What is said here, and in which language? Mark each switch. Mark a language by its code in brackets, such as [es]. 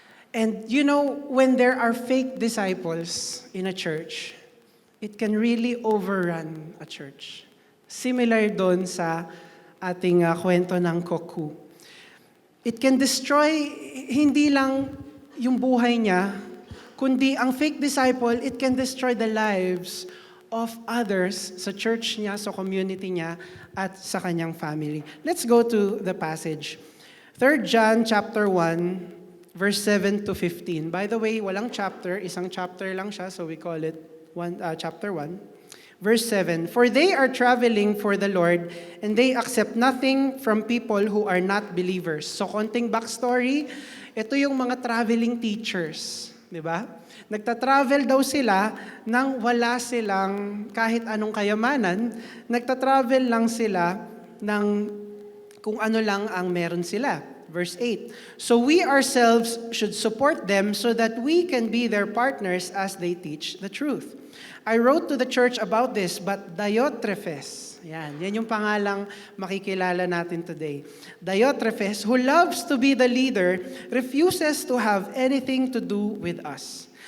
[en] And you know, when there are fake disciples in a church, it can really overrun a church. [tl] Similar doon sa ating kwento ng cuckoo. [en] It can destroy [tl] hindi lang yung buhay niya, kundi ang [en] fake disciple, it can destroy the lives of others [tl] sa church niya, sa community niya, at sa kanyang family. [en] Let's go to the passage. 3 John chapter 1, verse 7 to 15. [tl] By the way, walang chapter, isang chapter lang siya, [en] so we call it chapter 1. Verse 7, "For they are traveling for the Lord, and they accept nothing from people who are not believers." [tl] So, konting backstory, ito yung mga traveling teachers, di ba? Nagta-travel daw sila nang wala silang kahit anong kayamanan, nagta-travel lang sila ng kung ano lang ang meron sila. [en] Verse 8, "So we ourselves should support them so that we can be their partners as they teach the truth. I wrote to the church about this, but Diotrephes," [tl] yan yung pangalang makikilala natin today. [en] "Diotrephes, who loves to be the leader, refuses to have anything to do with us.